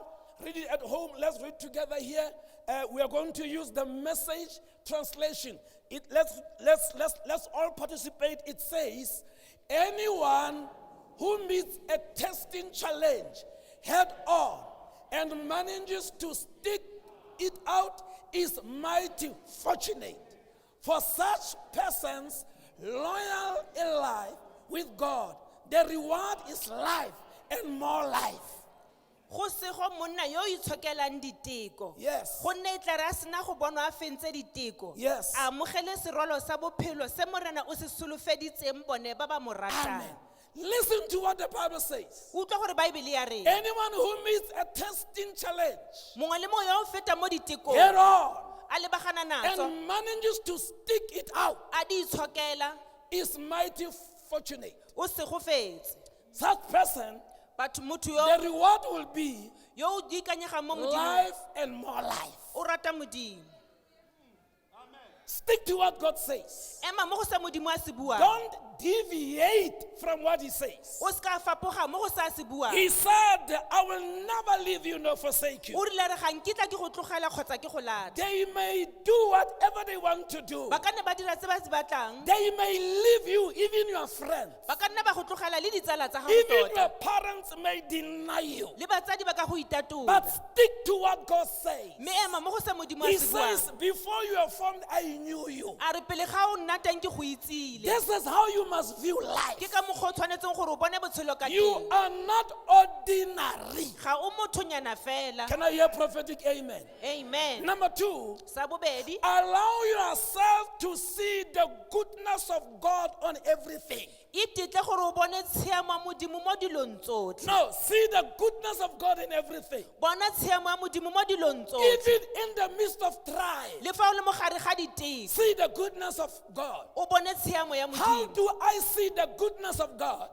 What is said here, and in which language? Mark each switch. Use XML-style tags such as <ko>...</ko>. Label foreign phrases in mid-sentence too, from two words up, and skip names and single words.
<en>Read it at home. Let's read together here. We are going to use the Message translation. Let's all participate. It says, anyone who meets a testing challenge head on and manages to stick it out is mighty fortunate. For such persons loyal in life with God, the reward is life and more life.</en> <tn>go sego monna yo o itshokelang diteko</tn> <en>Yes.</en> <tn>gonne e tla re a sena go bonwa a fentse diteko</tn> <en>Yes.</en> <tn>a amogele serwalo sa bophelo se morena o se solofeditseng bone ba ba mo ratang</tn> <en>Amen. Listen to what the Bible says.</en> <tn>o utlwa gore baebele ya reng</tn> <en>Anyone who meets a testing challenge</en> <tn>mongwe le mongwe yo o feta mo ditekong</tn> <en>head on</en> <tn>a lebagana natso</tn> <en>and manages to stick it out</en> <tn>a di itshokela</tn> <en>is mighty fortunate.</en> <tn>o segofetse</tn> <en>Such person,</en> <tn>motho</tn> <en>the reward will be</en> <tn>yo o di ikanyegang mo modimong</tn> <en>life and more life.</en> <tn>o rata modimo</tn> <en>Stick to what God says.</en> <tn>ema mo go sa modimo a se buang</tn> <en>Don't deviate from what He says.</en> <tn>o ska fapoga mo go sa se buang</tn> <en>He said, I will never leave you nor forsake you.</en> <tn>o rile re ga nkitla ke go tlogela kgotsa ke go lata</tn> <en>They may do whatever they want to do.</en> <tn>ba ka nne ba dira tse ba se batlang</tn> <en>They may leave you, even your friends.</en> <tn>ba ka nne ba go tlogela le ditsala tsa gago</tn> <en>Even</en> <tn>tota</tn> <en>your parents may deny you.</en> <tn>le batsadi ba ka go itatola</tn> <en>But stick to what God says.</en> <tn>mme ema mo go sa modimo a</tn> <en>He</en> <tn>se buang</tn> <en>says, before you are formed, I knew you.</en> <tn>a re pele ga o nna teng ke go itsile</tn> <en>This is how you must view life.</en> <tn>ke ka mokgwa o tshwanetseng gore o bone botshelo ka</tn> <en>You</en> <tn>teng</tn> <en>are not ordinary.</en> <tn>ga o mothonyana fela</tn> <en>Can I hear prophetic amen?</en> <tn>amen</tn> <en>Number two,</en> <tn>sa bobedi</tn> <en>allow yourself to see the goodness of God on everything.</en> <tn>e title gore o bone tshiamo ya modimo mo dilong tsotlhe</tn> <en>No, see the goodness of God in everything.</en> <tn>bona tshiamo ya modimo mo dilong tsotlhe</tn> <en>Even in the midst of trial,</en> <tn>le fa o le mo gare ga diteko</tn> <en>see the goodness of God.</en> <tn>o bone tshiamo ya</tn> <en>How</en> <tn>modimo</tn> <en>do I see the goodness of God</en>